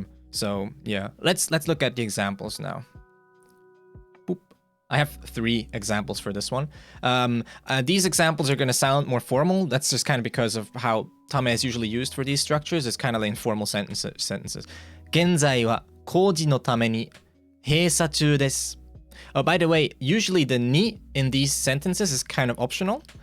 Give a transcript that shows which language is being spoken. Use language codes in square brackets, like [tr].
[en] So yeah, let's look at the examples now. Boop. I have 3 examples for this one. These examples are going to sound more formal. That's just kind of because of how tame is usually used for these structures. It's kind of like informal sentences. [ja] 現在は工事のために閉鎖中です. [en] Oh, by the way, usually the ni in these sentences is kind of optional.